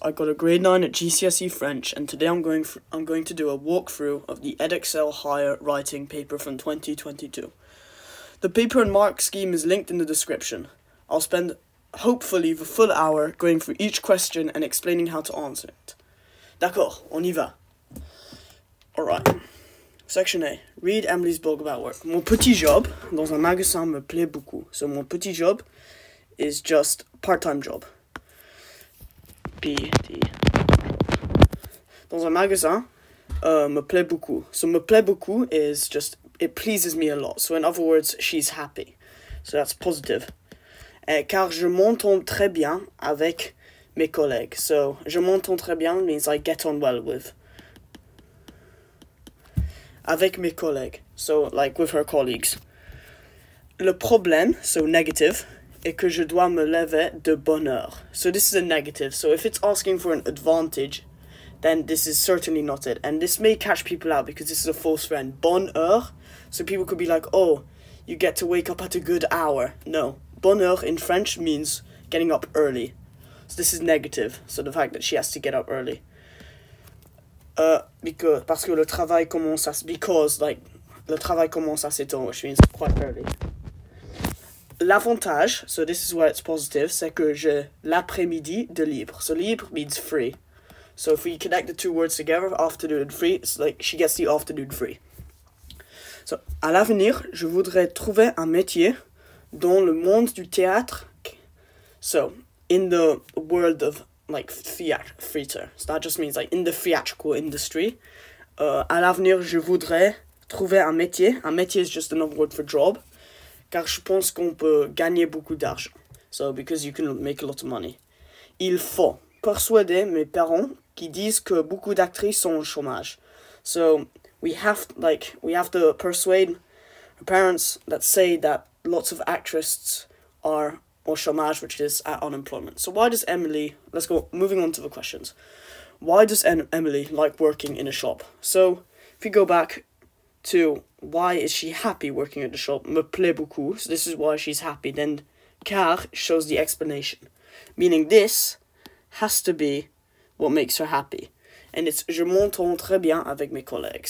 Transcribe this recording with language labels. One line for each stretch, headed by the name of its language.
English: I got a grade 9 at GCSE French, and today I'm going to do a walkthrough of the Edexcel Higher Writing paper from 2022. The paper and mark scheme is linked in the description. I'll spend, hopefully, the full hour going through each question and explaining how to answer it.
French: D'accord, on y va.
English: Alright. Section A. Read Emily's blog about work.
French: Mon petit job dans un magasin me plaît beaucoup.
English: So
French: mon petit job
English: is just part-time job. PD.
French: Dans un magasin, me plaît beaucoup.
English: So
French: me plaît beaucoup
English: is just, it pleases me a lot. So in other words, she's happy. So that's positive.
French: Car je m'entends très bien avec mes collègues.
English: So
French: je m'entends très bien
English: means I get on well with.
French: Avec mes collègues.
English: So like with her colleagues.
French: Le problème,
English: so negative,
French: et que je dois me lever de bonne heure.
English: So this is a negative. So if it's asking for an advantage, then this is certainly not it. And this may catch people out because this is a false friend.
French: Bonne heure.
English: So people could be like, oh, you get to wake up at a good hour. No.
French: Bonne heure
English: in French means getting up early. So this is negative. So the fact that she has to get up early.
French: Parce que le travail commence le travail commence assez tôt,
English: which means quite early.
French: L'avantage,
English: so this is where it's positive,
French: c'est que j'ai l'après-midi de libre.
English: So libre means free. So if we connect the two words together, afternoon and free, it's like she gets the afternoon free.
French: So, à l'avenir, je voudrais trouver un métier dans le monde du théâtre.
English: So, in the world of like theater. So that just means like in the theatrical industry.
French: À l'avenir, je voudrais trouver un métier.
English: Un métier is just another word for job.
French: Car je pense qu'on peut gagner beaucoup d'argent.
English: So, because you can make a lot of money. Il faut persuader mes parents qui disent que beaucoup d'actrices sont au chômage. So, we have to persuade our parents that say that lots of actresses are
French: au chômage,
English: which is at unemployment. So, why does Emily, moving on to the questions. Why does Emily like working in a shop? So, if you go back to why is she happy working at the shop?
French: Me plaît beaucoup.
English: So this is why she's happy. Then car shows the explanation. Meaning this has to be what makes her happy. And it's
French: je m'entends très bien avec mes collègues.